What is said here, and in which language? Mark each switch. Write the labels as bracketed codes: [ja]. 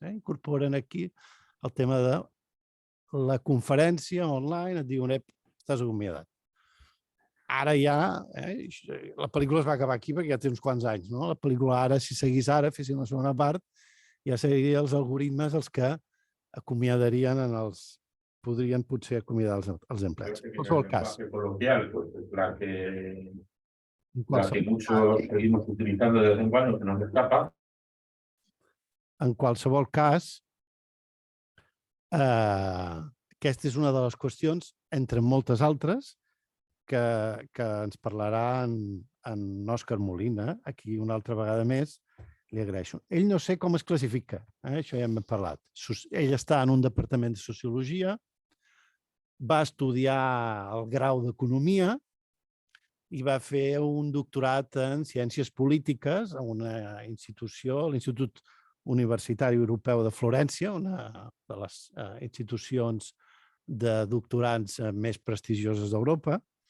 [ca] Incorporen aquí el tema de la conferència online, et diuen, estàs acomiadat. Ara ja, la pel·lícula es va acabar aquí perquè ja té uns quants anys, no? La pel·lícula ara, si seguís ara, fessin la segona part, ja serien els algoritmes els que acomiadarien podrien potser acomiadar els empleats. En qualsevol cas. [es] La que muchos seguimos utilizando de vez en cuando, que nos escapa. [ca] En qualsevol cas, aquesta és una de les qüestions, entre moltes altres, que ens parlarà en Òscar Molina, aquí una altra vegada més, li agraeixo. Ell no sé com es classifica, això ja hem parlat. Ell està en un departament de Sociologia, va estudiar el grau d'Economia i va fer un doctorat en Ciències Polítiques a una institució, l'Institut Universitari Europeu de Florència, una de les institucions de doctorants més prestigioses d'Europa.